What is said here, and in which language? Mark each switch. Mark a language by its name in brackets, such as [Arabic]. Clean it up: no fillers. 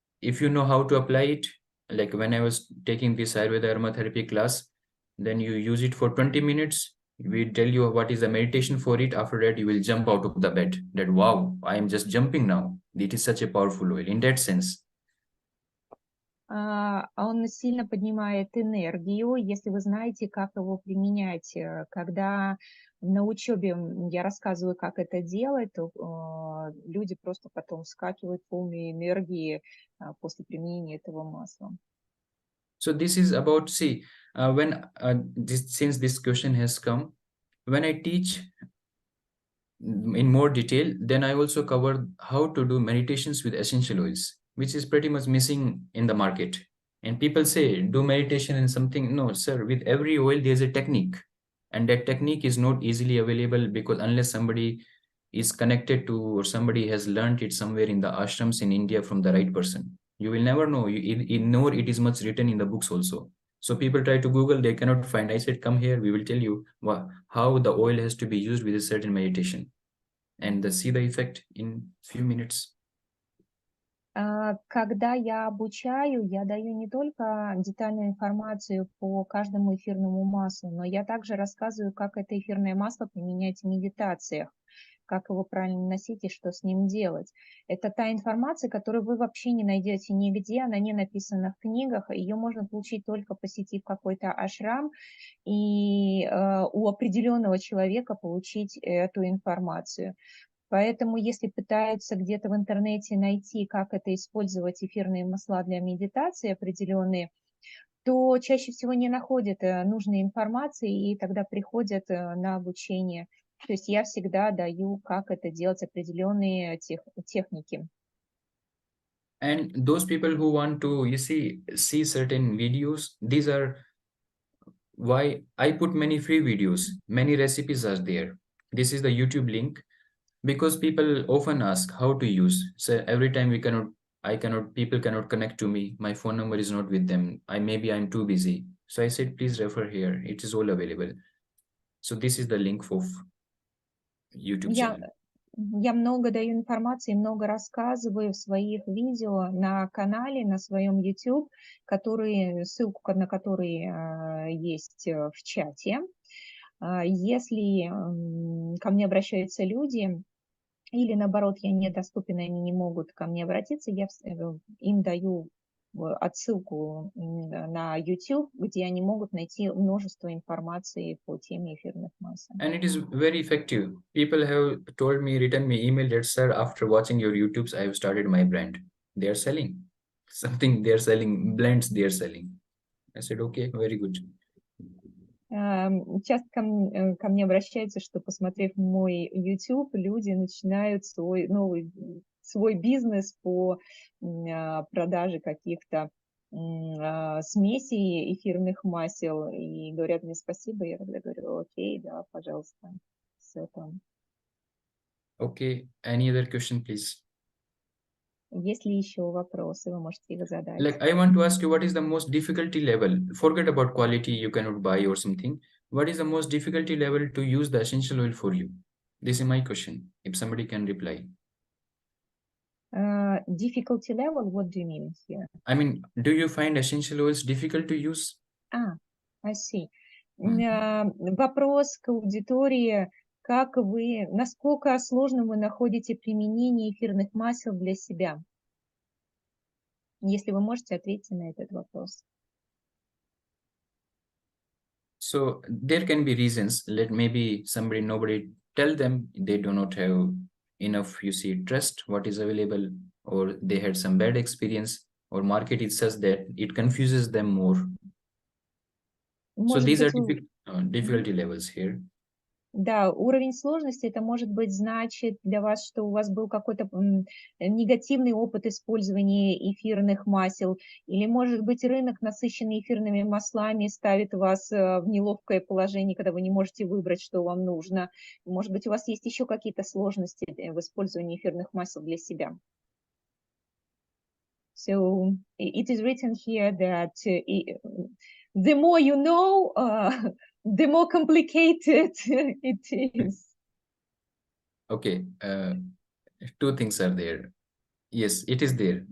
[English] If you know how to apply it, like when I was taking this Ayurveda aromatherapy class, then you use it for 20 minutes. We tell you what is the meditation for it. After that, you will jump out of the bed. That, wow, I am just jumping now. It is such a powerful oil in that sense. [Russian] Он сильно поднимает энергию, если вы знаете, как его применять. Когда на учебе я рассказываю, как это делать, то люди просто потом вскакивают полные энергии после применения этого масла. [English] So this is about, see, since this question has come, when I teach in more detail, then I also cover how to do meditations with essential oils, which is pretty much missing in the market. And people say, do meditation and something. No, sir, with every oil, there's a technique. And that technique is not easily available because unless somebody is connected to, or somebody has learned it somewhere in the ashrams in India from the right person. You will never know, nor it is much written in the books also. So people try to Google, they cannot find. I said, come here, we will tell you how the oil has to be used with a certain meditation, and see the effect in few minutes. [Russian] Когда я обучаю, я даю не только детальную информацию по каждому эфирному маслу, но я также рассказываю, как это эфирное масло применять в медитациях, как его правильно носить и что с ним делать. Это та информация, которую вы вообще не найдете нигде, она не написана в книгах, ее можно получить только посетив какой-то ашрам и у определенного человека получить эту информацию. Поэтому, если пытаются где-то в интернете найти, как это использовать эфирные масла для медитации определенные, то чаще всего не находят нужной информации и тогда приходят на обучение. То есть я всегда даю, как это делать, определенные техники. [English] And those people who want to, see certain videos, these are why I put many free videos, many recipes are there. This is the YouTube link, because people often ask how to use. So every time people cannot connect to me. My phone number is not with them. I'm too busy. So I said, please refer here. It is all available. So this is the link for YouTube channel. [Russian] Я много даю информации, много рассказываю в своих видео на канале, на своем YouTube, ссылку на который есть в чате. Если ко мне обращаются люди, или наоборот, я недоступен, и они не могут ко мне обратиться, я им даю отсылку на YouTube, где они могут найти множество информации по теме эфирных масел. [English] And it is very effective. People have written me email that, sir, after watching your YouTubes, I have started my brand. They are selling something. They are selling blends. They are selling. I said, okay, very good. [Russian] Часто ко мне обращаются, что, посмотрев мой YouTube, люди начинают свой бизнес по продаже каких-то смесей эфирных масел и говорят мне спасибо. Я тогда говорю, окей, да, пожалуйста, все там. [English] Okay, any other question, please? [Russian] Есть ли еще вопросы, вы можете их задать. [English] Like, I want to ask you, what is the most difficulty level? Forget about quality you cannot buy or something. What is the most difficulty level to use the essential oil for you? This is my question, if somebody can reply. Difficulty level, what do you mean here? I mean, do you find essential oils difficult to use? I see. [Russian] Вопрос к аудитории. Насколько сложно вы находите применение эфирных масел для себя? Если вы можете, ответьте на этот вопрос. [English] So there can be reasons. Maybe nobody tell them they do not have enough, trust what is available, or they had some bad experience, or market is such that it confuses them more. So these are difficulty levels here. [Russian] Да, уровень сложности, это может быть значит для вас, что у вас был какой-то негативный опыт использования эфирных масел, или, может быть, рынок, насыщенный эфирными маслами, ставит вас в неловкое положение, когда вы не можете выбрать, что вам нужно. Может быть, у вас есть еще какие-то сложности в использовании эфирных масел для себя. [English] So it is written here that the more you know, the more complicated it is. Okay, two things are there. Yes, it is there.